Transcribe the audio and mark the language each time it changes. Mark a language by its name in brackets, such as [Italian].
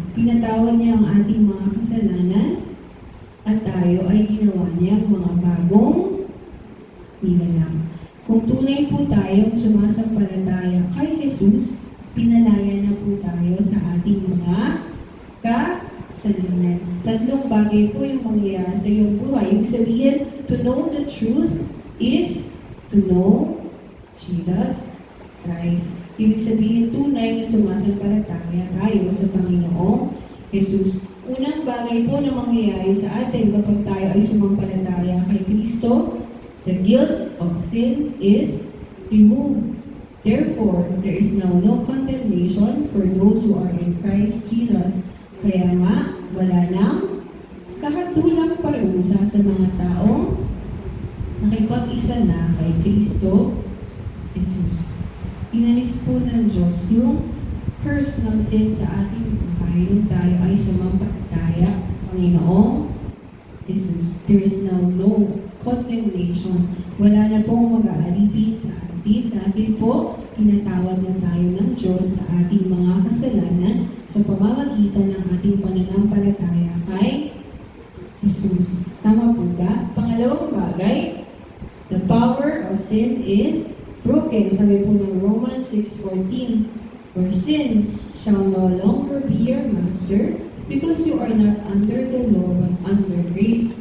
[Filipino] Pinatawad niya ang ating mga kasalanan at tayo ay ginawa niyang mga bagong nilalang. Kung tunay po tayong sumasampalataya kay Jesus, pinalaya na po tayo sa ating mga kasalanan. Tatlong bagay po yung mangyayari sa iyong buhay. Ibig sabihin, [English] to know the truth is to know Jesus Christ. [Filipino] Ibig sabihin, tunay na sumasampalataya tayo sa Panginoong Jesus. Unang bagay po na mangyayari sa atin kapag tayo ay sumampalataya kay Kristo, [English] the guilt of sin is removed. Therefore, there is now no condemnation for those who are in Christ Jesus. [Filipino] Kaya nga, wala nang kahatulang parusa sa mga taong nakipag-isa na kay Kristo Jesus. Inalis po ng Diyos yung curse ng sin sa ating buhay nung tayo ay sumampalataya Panginoong Jesus. [English] There is now no condemnation. [Filipino] Wala na pong mag-aalipin sa atin dahil po pinatawad na tayo ng Diyos sa ating mga kasalanan sa pamamagitan ng ating pananampalataya kay Jesus. Tama po ba? Pangalawang bagay, [English] the power of sin is broken. [Filipino] Sabi po ng [English] Romans 6:14, for sin shall no longer be your master because you are not under the law but under grace.